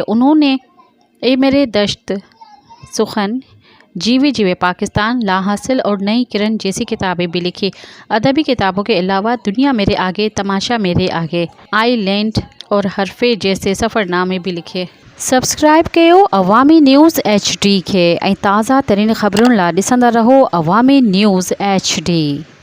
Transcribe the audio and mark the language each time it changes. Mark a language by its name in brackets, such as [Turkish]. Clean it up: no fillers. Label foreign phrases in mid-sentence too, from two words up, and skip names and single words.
[Urdu] انہوں نے اے میرے دشت سخن، جیوے جیوے پاکستان، لا حاصل اور نئی کرن جیسی کتابیں بھی لکھی۔ ادبی کتابوں کے علاوہ دنیا میرے آگے، تماشا میرے آگے، آئی لینڈ اور حرفے جیسے سفر نامے بھی لکھے۔ [Sindhi] سبسکرائب کयो عوامی نیوز HD کے ऐं ताज़ा तरीन ख़बरुनि लाइ ॾिसंदा रहो अवामी न्यूज़ HD।